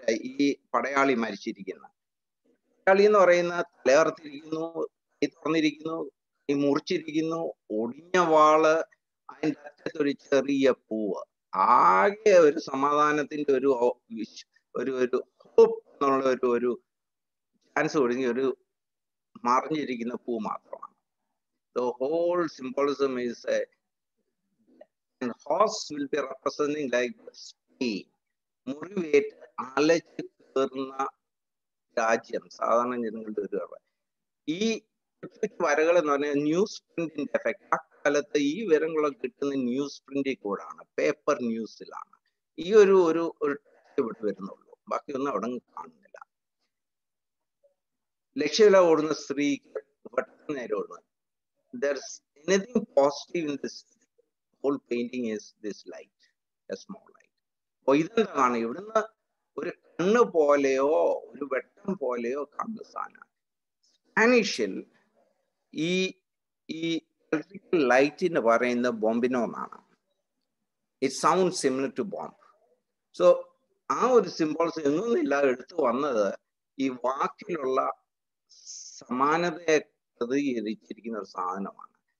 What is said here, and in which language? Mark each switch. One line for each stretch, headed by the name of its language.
Malayalam: ഈ പടയാളി മരിച്ചിരിക്കുന്ന പടയാളി എന്ന് പറയുന്ന തലയർത്തിരിക്കുന്നു, കൈ തുറന്നിരിക്കുന്നു, ഈ മുറിച്ചിരിക്കുന്നു, ഒടിഞ്ഞ വാള്, അതിൻ്റെ അറ്റത്തൊരു ചെറിയ പൂവ്, ആകെ ഒരു സമാധാനത്തിന്റെ ഒരു ഹോപ്പ് എന്നുള്ള ഒരു ചാൻസ് ഒടുങ്ങി ഒരു മറിഞ്ഞിരിക്കുന്ന പൂ മാത്രമാണ്.
English: The whole symbolism is and horse will be representing like pain.
Malayalam: മുറിവേറ്റ് അലച്ച് കയറുന്ന രാജ്യം, സാധാരണ ജനങ്ങളുടെ ഒരു ഈ വരകൾ എന്ന് പറഞ്ഞാൽ ന്യൂസ് പ്രിന്റിന്റെ എഫക്ട്. ആ കാലത്ത് ഈ വിവരങ്ങളൊക്കെ കിട്ടുന്ന ന്യൂസ് പ്രിന്റിൽ കൂടാണ്, പേപ്പർ ന്യൂസിലാണ്. ഈ ഒരു ഇവിടെ വരുന്നുള്ളൂ, ബാക്കിയൊന്നും അവിടെ കാണുന്നില്ല. ലക്ഷ്യമില്ല ഓടുന്ന സ്ത്രീക്ക് പെട്ടെന്ന് നേരെ ഓടുന്നത്.
English: There's anything positive in this whole painting is this light, a small light.
Malayalam: അപ്പൊ ഇതെന്താണ്? ഇവിടുന്ന് ഒരു കണ്ണ് പോലെയോ ഒരു വെട്ടം പോലെയോ കാണുന്ന സാധനമാണ്. സ്പാനിഷിൽ ഈ ഇലക്ട്രിക്കൽ ലൈറ്റിന് പറയുന്ന ബോംബിനോ എന്നാണ്.
English: It sound similar to bomb.
Malayalam: So ആ ഒരു സിംബോൾസ് എങ്ങൊന്നില്ല എടുത്തു വന്നത് ഈ വാക്കിലുള്ള സമാനതയെ പ്രതികരിച്ചിരിക്കുന്ന ഒരു സാധനമാണ്.